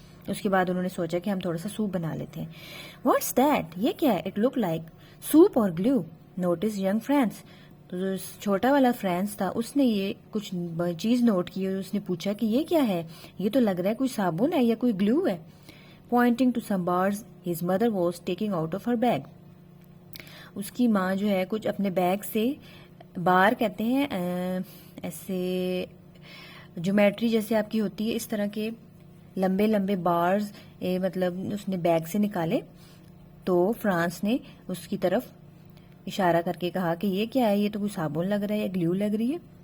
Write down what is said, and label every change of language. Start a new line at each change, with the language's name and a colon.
Urdu: اس کے بعد انہوں نے سوچا کہ ہم تھوڑا سا سوپ بنا لیتے ہیں.
English: what's that,
Urdu: یہ کیا ہے؟
English: it look like soap
Urdu: اور گلو.
English: notice young friends,
Urdu: تو جو چھوٹا والا فرینڈس تھا اس نے یہ کچھ چیز نوٹ کی اور اس نے پوچھا کہ یہ کیا ہے؟ یہ تو لگ رہا ہے کوئی صابن ہے یا کوئی گلو ہے.
English: Pointing to some bars his mother was taking out of her bag.
Urdu: اس کی ماں جو ہے کچھ اپنے بیگ سے، بار کہتے ہیں ایسے جیومیٹری جیسے آپ کی ہوتی ہے اس طرح کے لمبے لمبے بارز، مطلب اس نے بیگ سے نکالے. تو فرانس نے اس کی طرف اشارہ کر کے کہا کہ یہ کیا ہے؟ یہ تو کوئی صابن لگ رہا ہے یا گلو لگ رہی ہے.